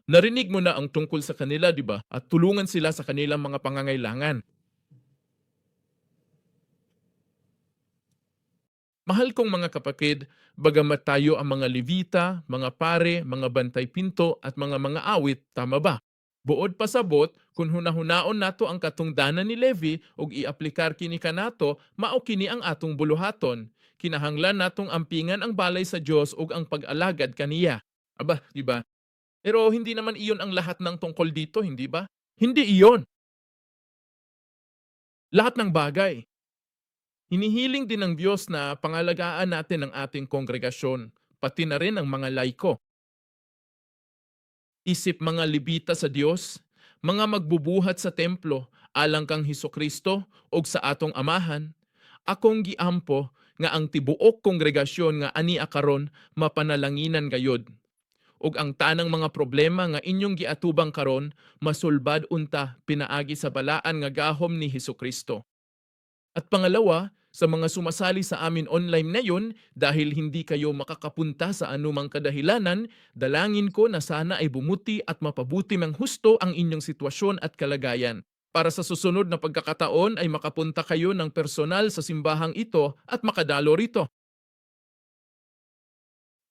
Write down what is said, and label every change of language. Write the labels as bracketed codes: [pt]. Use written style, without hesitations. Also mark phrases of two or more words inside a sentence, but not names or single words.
[tl] Narinig mo na ang tungkol sa kanila, di ba? At tulungan sila sa kanilang mga pangangailangan. Mahal kong mga kapatid, bagamat tayo ang mga Levita, mga pare, mga bantay pinto at mga awit, tama ba? [ceb] Buod pasabot, kung hunahunaon nato ang katungdanan ni Levi ug iaplikar kini kanato, mao kini ang atong buluhaton. Kinahanglan natong ampingan ang balay sa Dios ug ang pag-alagad kaniya. [tl] Aba, di ba? Pero hindi naman iyon ang lahat ng tungkol dito, hindi ba? Hindi iyon. Lahat ng bagay. Hinihiling din ng Diyos na pangalagaan natin ang ating kongregasyon, pati na rin ang mga laiko. [ceb] Isip mga Levita sa Diyos, mga magbubuhat sa templo, alang kang Hesukristo o sa atong amahan, akong giampo nga ang tibuok kongregasyon nga ani akaron mapanalanginan gayod. Ug ang tanang mga problema nga inyong giatubang karon masulbad unta pinaagi sa balaan nga gahom ni Hesukristo. [tl] At pangalawa, sa mga sumasali sa amin online ngayon, dahil hindi kayo makakapunta sa anumang kadahilanan, dalangin ko na sana ay bumuti at mapabuti ng husto ang inyong sitwasyon at kalagayan. Para sa susunod na pagkakataon ay makapunta kayo ng personal sa simbahang ito at makadalo rito.